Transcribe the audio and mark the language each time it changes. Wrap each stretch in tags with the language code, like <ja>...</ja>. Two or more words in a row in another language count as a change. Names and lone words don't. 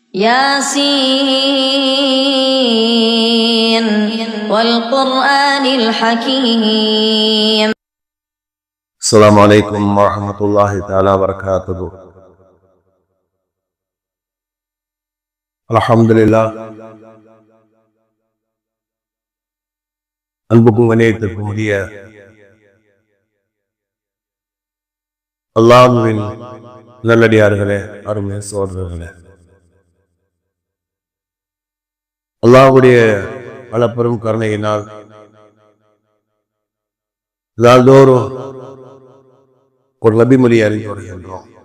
<ar>ياسين والقرآن الحكيم. السلام عليكم ورحمة الله تعالى وبركاته. الحمد لله.</ar> <ta>அன்புக்கும் கண்ணியத்திற்கும் உரிய அல்லாஹ்வின் நல்லடியார்களே, அருமை சகோதரர்களே, அல்லாஹ்வுடைய அளப்பெரும் கருணையினால் நாள்தோறும் ஒரு நபிமொழி அறிந்து வருகின்றோம்.</ta>